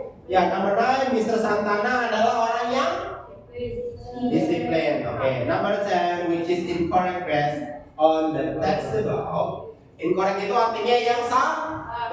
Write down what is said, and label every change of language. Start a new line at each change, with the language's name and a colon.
Indonesian: Ya, number 9, Mr. Santana adalah orang yang disiplin.
English: Oke, number 10, which is incorrect based on the text above.
Indonesian: Incorrect itu artinya yang salah.